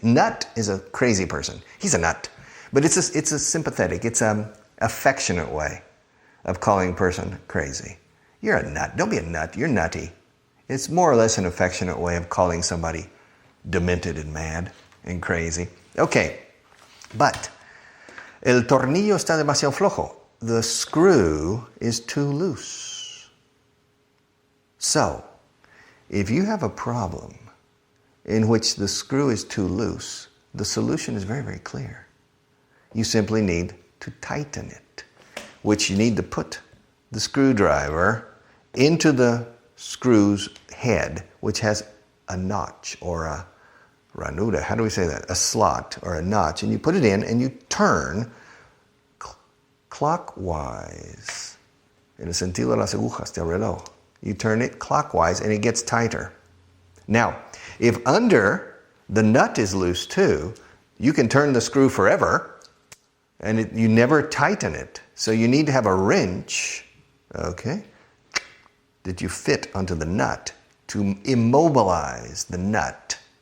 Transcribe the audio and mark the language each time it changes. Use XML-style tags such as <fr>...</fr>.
<en>Nut is a crazy person. He's a nut. But it's a sympathetic, it's an affectionate way of calling a person crazy. You're a nut. Don't be a nut. You're nutty. It's more or less an affectionate way of calling somebody demented and mad and crazy. Okay, but</en> <es>el tornillo está demasiado flojo.</es> <en>The screw is too loose. So, if you have a problem in which the screw is too loose, the solution is very, very clear. You simply need to tighten it. which you need to put the screwdriver into the screw's head, which has a notch or a ranura. How do we say that? A slot or a notch. And you put it in and you turn clockwise.</en> <es>En el sentido de las agujas del reloj.</es> <en>You turn it clockwise and it gets tighter. Now, if under the nut is loose too, you can turn the screw forever and you never tighten it. So you need to have a wrench, okay, that you fit onto the nut to immobilize the nut.</en>